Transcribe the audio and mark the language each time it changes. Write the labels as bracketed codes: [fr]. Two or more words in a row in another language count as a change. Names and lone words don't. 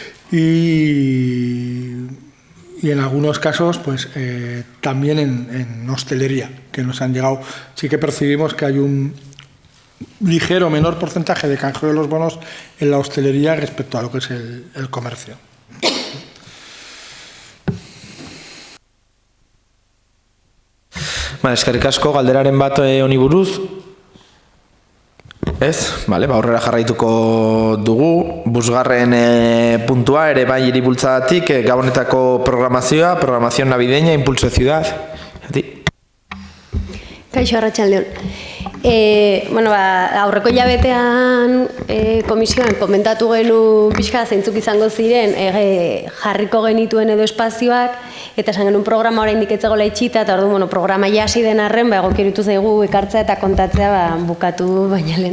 [es] Y en algunos casos, también en hostelería, que nos han llegado. Sí que percibimos que hay un ligero menor porcentaje de canjeo de los bonos en la hostelería respecto a lo que es el comercio. [eu] Eskerrik asko, galderaren bat honi buruz. Ez, aurrera jarraituko dugu. 5. puntua ere bai hiribultzadatik, Gabonetako programazioa, [es] programación navideña, impulso de ciudad. [eu] Kaixo, arratsaldeon. Aurreko hilabetean komisioan komentatu genuen pixka zeintzuk izango ziren jarriko genituen edo espazioak, eta esan genuen programa oraindik ez zegoela itxita, eta orduan programa ja hasi den arren, egokirutu zaigu ekartzea eta kontatzea bukatu baina lehen.